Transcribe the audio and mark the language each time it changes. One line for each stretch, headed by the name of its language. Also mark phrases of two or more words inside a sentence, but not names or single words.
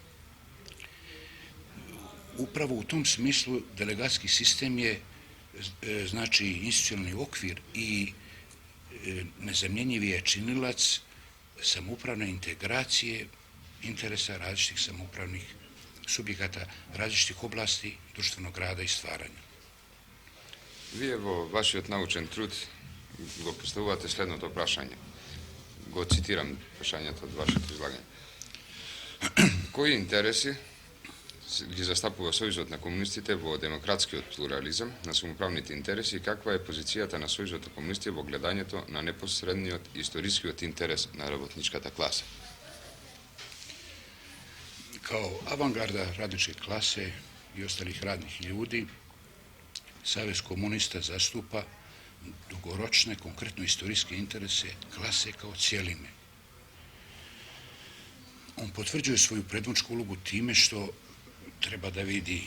Serbian: Upravo u tom smislu delegatski sistem je znači institucionalni okvir i nezamjenjivi je činilac samoupravne integracije interesa različitih samoupravnih subjekata različitih oblasti društvenog rada i stvaranja.
Macedonian: Вие во вашиот научен труд го поставувате следното прашање. Го цитирам прашањето од вашето излагање. Кои интереси ги застапува Сојузот на комунистите во демократскиот плурализам на самоуправните интереси и каква е позицијата на Сојузот на комунистите во гледањето на непосредниот историскиот интерес на работничката класа?
Serbian: Kao avangarda radničke klase i ostalih radnih ljudi, Savez komunista zastupa dugoročne, konkretno istorijske interese klase kao cijeline. On potvrđuje svoju predvodničku ulogu time što treba da vidi